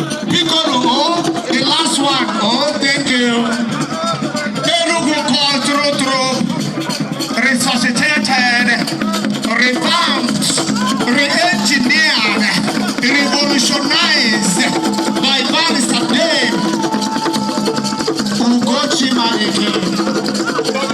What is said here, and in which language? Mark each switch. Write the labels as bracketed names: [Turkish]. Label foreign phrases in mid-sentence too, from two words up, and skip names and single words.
[Igbo] Biko nụ, [English] oh, the last one, oh, thank you. Enugu call through, through, resuscitated, revamped, re-engineered, revolutionized by Barrister Dave Ugochi Marike.